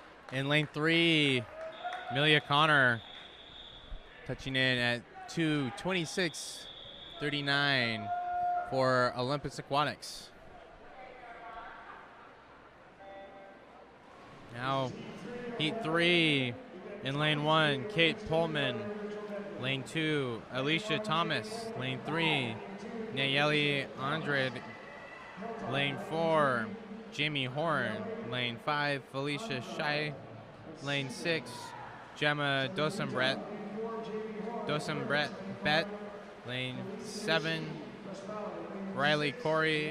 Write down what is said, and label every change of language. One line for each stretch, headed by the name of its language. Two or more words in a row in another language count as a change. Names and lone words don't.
English: In lane 3, Amelia Connor touching in at 2:26:39 for Olympus Aquatics. Now, heat 3 in lane 1, Kate Pullman. Lane 2, Alicia Thomas. Lane 3, Nayeli Andrade. Lane 4, Jamie Horn. Lane 5, Felicia Shai. Lane 6, Gemma Dosenbrett. Bet. Lane 7, Riley Corey.